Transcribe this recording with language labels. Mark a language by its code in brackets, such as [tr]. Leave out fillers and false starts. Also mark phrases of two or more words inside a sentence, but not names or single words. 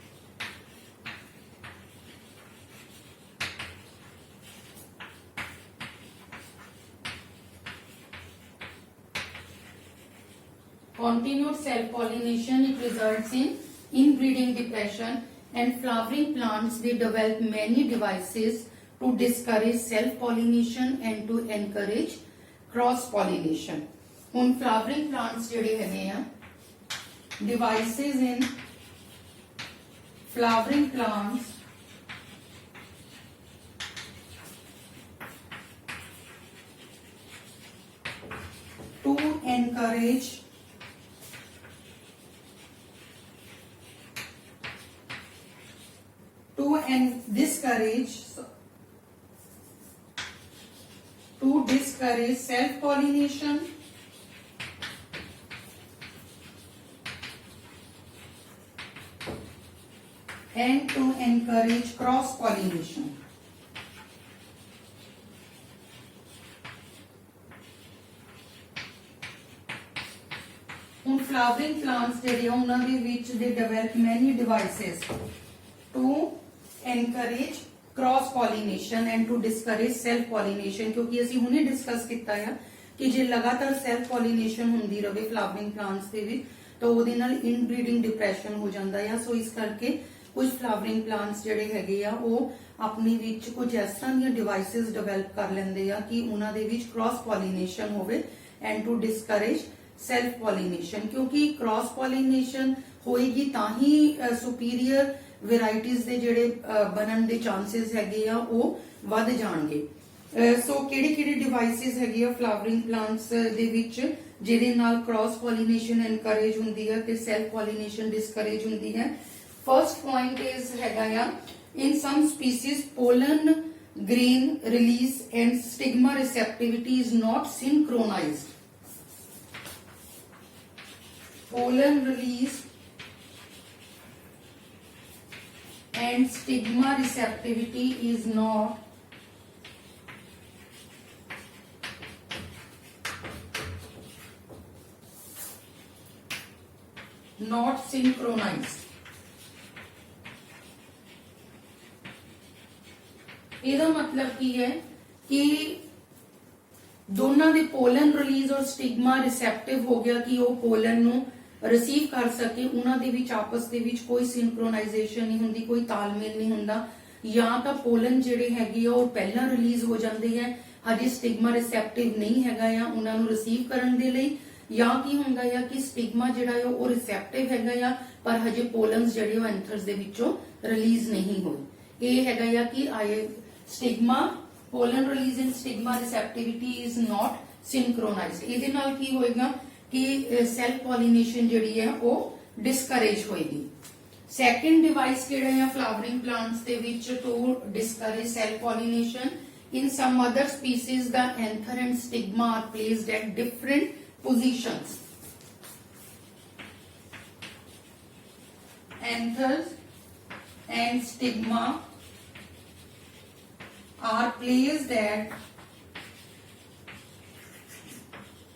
[en] Continued self-pollination, it results in inbreeding depression, and flowering plants, they develop many devices to discourage self-pollination and to encourage cross-pollination. [pa] ਹੁਣ [en] flowering plants [pa] ਜਿਹੜੇ ਹੈਗੇ ਆ, [en] devices in flowering plants to encourage discourage self-pollination and to encourage cross-pollination. ਹੁਣ flowering plants [pa] ਜਿਹੜੇ ਉਹਨਾਂ ਦੇ ਵਿੱਚ [en] they develop many devices to encourage cross pollination and to discourage self pollination, [pa] ਕਿਉਂਕਿ ਅਸੀਂ ਹੁਣੇ ਡਿਸਕਸ ਕੀਤਾ ਹੈ ਕਿ ਜੇ ਲਗਾਤਾਰ [en] self pollination [pa] ਹੁੰਦੀ ਰਹੇ [en] flowering plants [pa] ਦੇ ਵਿੱਚ ਤਾਂ ਉਹਦੇ ਨਾਲ [en] inbreeding depression [pa] ਹੋ ਜਾਂਦਾ ਹੈ। ਸੋ ਇਸ ਕਰਕੇ ਕੁਝ [en] flowering plants [pa] ਜਿਹੜੇ ਹੈਗੇ ਆ ਉਹ ਆਪਣੇ ਵਿੱਚ ਕੁਝ ਇਸ ਤਰ੍ਹਾਂ ਦੀਆਂ [en] devices develop [pa] ਕਰ ਲੈਂਦੇ ਆ ਕਿ ਉਹਨਾਂ ਦੇ ਵਿੱਚ [en] cross pollination [pa] ਹੋਵੇ [en] and to discourage self pollination, [pa] ਕਿਉਂਕਿ [en] cross pollination [pa] ਹੋਏਗੀ ਤਾਂ ਹੀ [en] superior varieties [pa] ਦੇ ਜਿਹੜੇ ਬਣਨ ਦੇ ਚਾਂਸਸ ਹੈਗੇ ਆ ਉਹ ਵੱਧ ਜਾਣਗੇ। ਸੋ ਕਿਹੜੀ ਡਿਵਾਈਸਿਸ ਹੈਗੇ ਆ [en] flowering plants [pa] ਦੇ ਵਿੱਚ ਜਿਹਦੇ ਨਾਲ [en] cross pollination encourage [pa] ਹੁੰਦੀ ਹੈ ਤੇ [en] self pollination discourage [pa] ਹੁੰਦੀ ਹੈ। [en] first point is [pa] ਹੈਗਾ ਆ [en] in some species pollen grain release and stigma receptivity is not synchronized. pollen release and stigma receptivity is not synchronized. [pa] ਇਹਦਾ ਮਤਲਬ ਕੀ ਹੈ ਕਿ ਦੋਨਾਂ ਦੇ [en] pollen release [pa] ਔਰ [en] stigma receptive [pa] ਹੋ ਗਿਆ ਕਿ ਉਹ ਪੋਲਨ ਨੂੰ ਰਿਸੀਵ ਕਰ ਸਕੇ, ਉਹਨਾਂ ਦੇ ਵਿੱਚ ਆਪਸ ਦੇ ਵਿੱਚ ਕੋਈ ਸਿੰਕਰੋਨਾਈਜੇਸ਼ਨ ਨਹੀਂ ਹੁੰਦੀ, ਕੋਈ ਤਾਲਮੇਲ ਨਹੀਂ ਹੁੰਦਾ, ਜਾਂ ਤਾਂ ਪੋਲਨ ਜਿਹੜੇ ਹੈਗੇ ਆ ਉਹ ਪਹਿਲਾਂ ਰਿਲੀਜ਼ ਹੋ ਜਾਂਦੇ ਆ, ਹਜੇ [en] stigma receptive [pa] ਨਹੀਂ ਹੈਗਾ ਆ ਉਹਨਾਂ ਨੂੰ ਰਿਸੀਵ ਕਰਨ ਦੇ ਲਈ, ਜਾਂ ਕੀ ਹੁੰਦਾ ਆ ਕਿ ਸਟਿਗਮਾ ਜਿਹੜਾ ਆ ਉਹ ਰਿਸੈਪਟਿਵ ਹੈਗਾ ਆ ਪਰ ਹਜੇ ਪੋਲਨਸ ਜਿਹੜੇ ਉਹ ਐਂਥਰਸ ਦੇ ਵਿੱਚੋਂ ਰਿਲੀਜ਼ ਨਹੀਂ ਹੋਏ। ਇਹ ਹੈਗਾ ਆ ਕਿ ਸਟਿਗਮਾ [en] pollen release and stigma receptivity is not synchronized. [pa] ਇਹਦੇ ਨਾਲ ਕੀ ਹੋਏਗਾ ਕਿ [en] self pollination [pa] ਜਿਹੜੀ ਹੈ ਉਹ discourage ਹੋਏਗੀ। [en] second device [pa] ਕਿਹੜਾ ਹੈ [en] flowering plants [pa] ਦੇ ਵਿੱਚ [en] to discourage self pollination? In some other species the anther and stigma are placed at different positions. Anthers and stigma are placed at